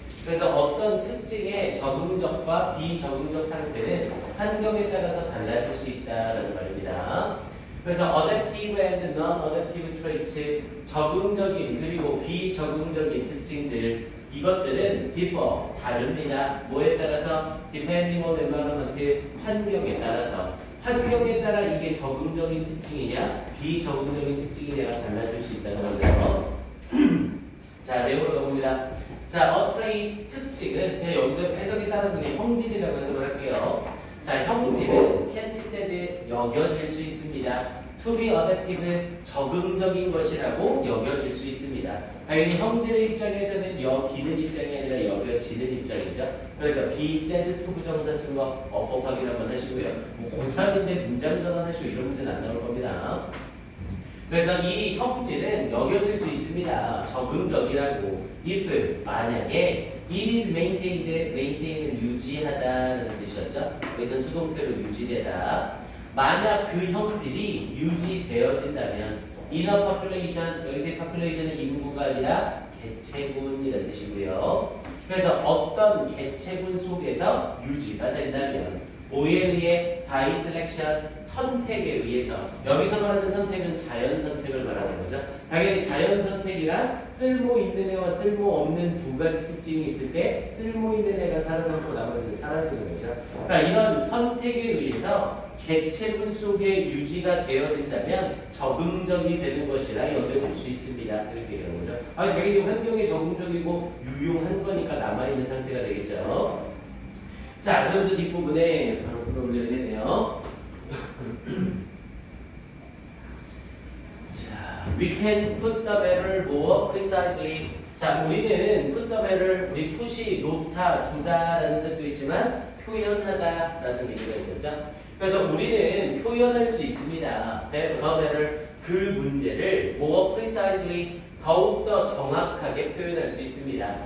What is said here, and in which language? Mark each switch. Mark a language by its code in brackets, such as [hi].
[ko] 그래서 어떤 특징의 적응적과 비적응적 상태는 환경에 따라서 달라질 수 있다는 말입니다. 그래서 [en] adaptive and non-adaptive traits, [ko] 적응적인 그리고 비적응적인 특징들, 이것들은 [en] differ, [ko] 다릅니다. 뭐에 따라서? [en] depending on environment, [ko] 환경에 따라서. 환경에 따라 이게 적응적인 특징이냐 비적응적인 특징이냐가 달라질 수 있다는 거죠. 자, 내용으로 가봅니다. 자, [en] a trait, [ko] 특징은 그냥 여기서 해석에 따라서 그냥 형질이라고 해석을 할게요. 자, 형질은 [en] can be said, [ko] 여겨질 수 있습니다. [en] to be adaptive, [ko] 적응적인 것이라고 여겨질 수 있습니다. 당연히 형질의 입장에서는 여기는 입장이 아니라 여겨지는 입장이죠. 그래서 [en] be said to [ko] 부정사 쓴 거 어법 확인 한번 하시고요. 뭐 고3인데 문장 전환하시고 이런 문제는 안 나올 겁니다. 그래서 이 형질은 여겨질 수 있습니다. 적응적이라고. if, 만약에 [en] it is maintained, [ko] maintain은 유지하다라는 뜻이었죠. 여기서 수동태로 유지되다. 만약 그 형질이 유지되어진다면 [en] in a population, [ko] 여기서의 population은 인구가 아니라 개체군이라는 뜻이고요. 그래서 어떤 개체군 속에서 유지가 된다면 뭐에 의해 [en] by selection, [ko] 선택에 의해서. 여기서 말하는 선택은 자연 선택을 말하는 거죠. 당연히 자연 선택이란 쓸모 있는 애와 쓸모 없는 두 가지 특징이 있을 때 쓸모 있는 애가 살아남고 나머지는 사라지는 거죠. 그러니까 이런 선택에 의해서 개체군 속에 유지가 되어진다면 적응적이 되는 것이라 여겨질 수 있습니다. 이렇게 얘기하는 거죠. 당연히 환경에 적응적이고 유용한 거니까 남아있는 상태가 되겠죠. 자, 그러면서 뒷부분에 바로 올려내네요. [en] 자, we can put the matter more precisely. [ko] 자, 우리는 [en] put the matter, [ko] 우리 푸시, 놓다, 두다라는 뜻도 있지만 표현하다라는 얘기가 있었죠. 그래서 우리는 표현할 수 있습니다. [en] the matter, [ko] 그 문제를 [en] more precisely, [ko] 더욱더 정확하게 표현할 수 있습니다.